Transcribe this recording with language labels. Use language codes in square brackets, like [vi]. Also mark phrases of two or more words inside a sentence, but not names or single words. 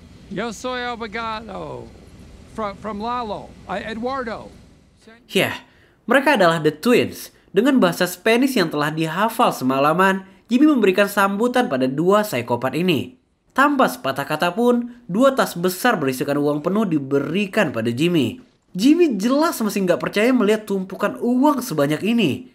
[es] Yo soy abogado. [en] From Lalo. [es] Eduardo. [id] Ya, mereka adalah The Twins. Dengan bahasa Spanish yang telah dihafal semalaman, Jimmy memberikan sambutan pada dua psikopat ini. Tanpa sepatah kata pun, dua tas besar berisikan uang penuh diberikan pada Jimmy. Jimmy jelas masih nggak percaya melihat tumpukan uang sebanyak ini.